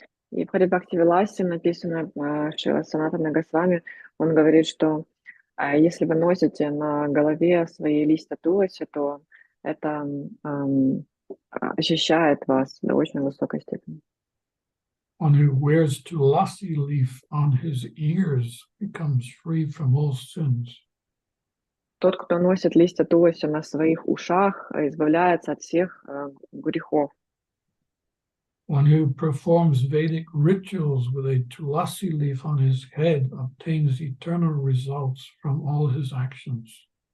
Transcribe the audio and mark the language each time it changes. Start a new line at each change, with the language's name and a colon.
Russian: И в Хари-Бхакти-Виласе написано Шрила Санатана Госвами, он говорит, что если вы носите на голове свои листья туласи, то это очищает вас до очень высокой степени.
English: one who wears tulasi leaf on his ears becomes free from all sins.
Russian: Тот, кто носит листья туласи на своих ушах, избавляется от всех грехов.
English: One who performs Vedic rituals with a tulasi leaf on his head obtains eternal results from all his actions.